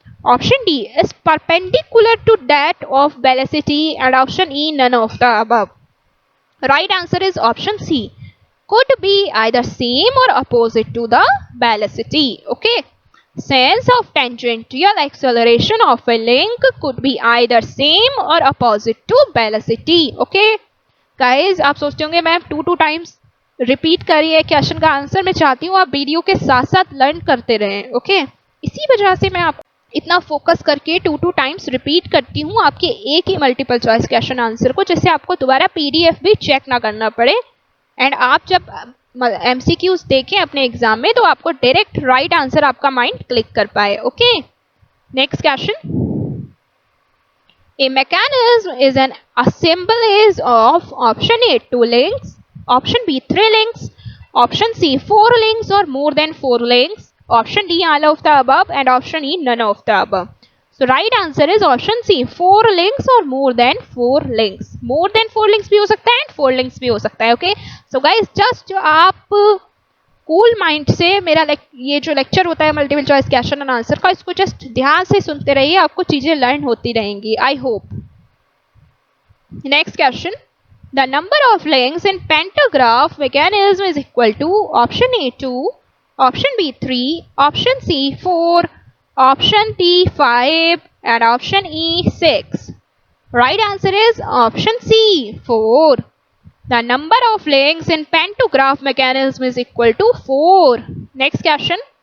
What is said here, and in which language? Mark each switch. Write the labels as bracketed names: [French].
[English] Option D is perpendicular to that of velocity, and option E, none of the above. Right answer is option C, could be either same or opposite to the velocity. Okay. Sense of tangential acceleration of a link could be either same or opposite to velocity. Okay. [Hindi] Guys, आप सोचते होंगे ma'am 2 times repeat करिए question का answer. मैं चाहती हूँ आप video के साथ साथ लर्न करते रहें. ओके. इसी वजह से मैं आप इतना फोकस करके 2 टाइम्स रिपीट करती हूँ आपके एक ही मल्टीपल चॉइस क्वेश्चन आंसर को, जिससे आपको दोबारा पीडीएफ भी चेक ना करना पड़े. एंड आप जब एमसीक्यूज देखें अपने एग्जाम में तो आपको डायरेक्ट राइट आंसर आपका माइंड क्लिक कर पाए. [English] Okay. Next question. A mechanism is an assemblage of option A, 2 links, option B, 3 links, option C, 4 links or more than 4 links, option D, all of the above, and option E, none of the above. So right answer is option C, 4 links or more than 4 links. More than 4 links [Hindi] भी हो सकता है [English] and 4 links [Hindi] भी हो सकता है. [English] Okay. So guys, just [Hindi] आप cool mind से मेरा ये जो लेक्चर होता है multiple choice question and answer का, इसको जस्ट ध्यान से सुनते रहिए, आपको चीजें लर्न होती रहेंगी. [English] I hope. Next question. [Hindi] The number of links in [English] pantograph mechanism is equal to option A 2, option B 3, option C 4, option D 5, and option E 6. Right answer is option C 4. The number of links in pantograph mechanism is equal to 4. Next question.